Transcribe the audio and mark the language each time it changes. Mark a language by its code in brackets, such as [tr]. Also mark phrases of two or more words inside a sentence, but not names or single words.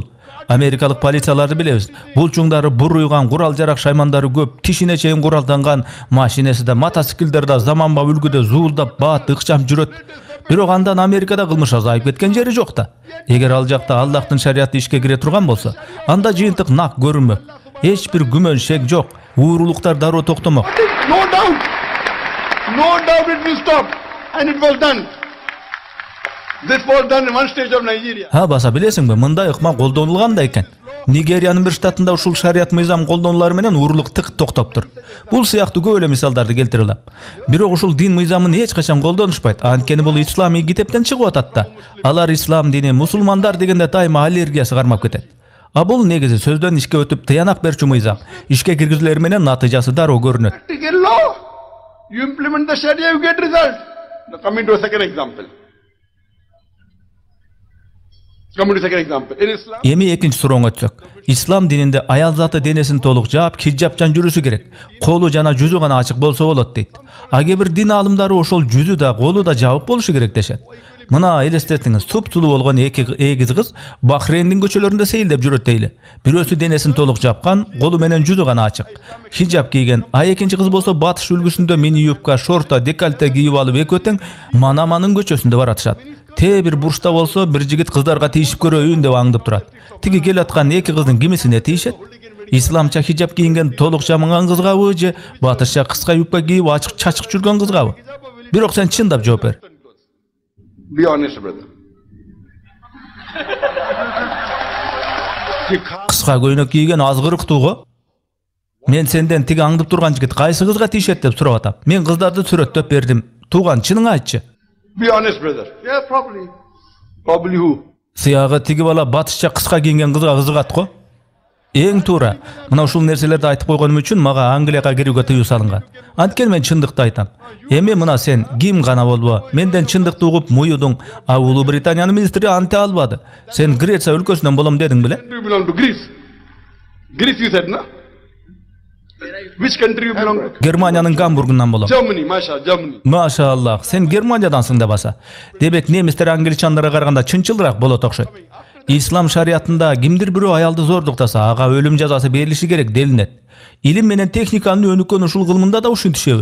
[ky] Америкалык полицияларды билебиз. Булчуңдары буруйган, курал жарак шаймандары көп, тишине чейин куралданган, машинеси да, мотоциклдер да заманба үлгүдө зуулдап, баат, ыкчам жүрөт. Бирок андан Америкада кылмыш азайып кеткен жери жок да. Эгер ал жакта Аллахтын шариаты ишке кире турган болсо, анда жыйынтык нак көрүнмөк. Эч бир күмөн шек жок. Уурулуктар дароо токтомок. [en] No doubt. No doubt it will stop. And it was done. This was done in one stage of Nigeria. [ky] Баса билесиңби, мындай ыкма колдонулган да экен. Нигериянын бир штатында ушул шарият мыйзам колдонулары менен уурулук тык токтоптур. Бул сыяктуу көп эле мисалдарды келтире алам. Бирок ушул дин мыйзамын эч качан колдонушпайт. Анткени бул исламий китептен чыгып атат да. Алар ислам дини, мусулмандар дегенде дайыма аллергиясы кармап кетет. А бул негизи сөздөн ишке өтүп тыянак берчү мыйзам. Ишке киргизилер менен натыйжасы дароо көрүнөт. [en] Practical law. You implement the Sharia, you get result. Now coming to a second example. Coming to second example. In Islam, [ky] Эми экинчи сурооңо өтсөк. Ислам дининде аял заты денесин толук жаап, хиджабчан жүрүшү керек. Колу жана жүзү гана ачык болсо болот дейт. А кээ бир дин аалымдары ошол жүзү да, колу да жабык болушу керек дешет. Мына элестетиңиз, суп-сулуу болгон эки эгиз кыз Бахрейндин көчөлөрүндө сейилдеп жүрөт дейли. Бирөөсү денесин толук жапкан, колу менен жүзү гана ачык. Хиджаб кийген, а экинчи кыз болсо батыш үлгүсүндө мини юбка, шорта, декольте кийип алып экөө тең Манаманын көчөсүндө баратышат. Бир бурчта болсо бир жигит кыздарга тийишип көрөйүн деп аңдып турат. Тиги келаткан эки кыздын кимисине тийишет? Исламча хиджаб кийинген толук жамыган кызгабы же батышча кыска юбка кийип ачык чачык жүргөн кызгабы? Бирок сен чындап жооп бер. [en] be honest, brother. [ky] Кыска Кыска көйнөк кийген азгырыктуу го. Мен сенден тиги аңдып турган жигит кайсы кызга тиешет деп сурап атам. Мен кыздарды сүрөттөп бердим. Тууган чыныңы айтчы. [en] Be honest, brother. Yeah, probably. Probably who? [ky] Сыягы тиги бала батышча кыска кийген кызга кызыгат го. Эң туура. Мына ушул нерселерди айтып койгонум үчүн мага Англияга кирүүгө тыюу салынган. Анткени мен чындыкты айтам. Эми мына сен ким гана болбо, менден чындыкты угуп муюдуң, а Улуу Британиянын министри анте албады. Сен Греция өлкөсүнөн болом дедиң беле? [en] You belong to Greece. Greece, you said, no? Which country you belong to? [ky] Германиянын Гамбургунан болом. [en] Germany, Masha, Germany. [ky] Машаллах, сен Германиядансың да баса. Демек немистер англичандарга караганда чынчылыраак болот окшойт. Ислам шариятында кимдир бирөө аялды зордуктаса, ага өлүм жазасы берилиши керек делинет. Илим менен техниканын өнүккөн ушул кылымында да ушинтишеби?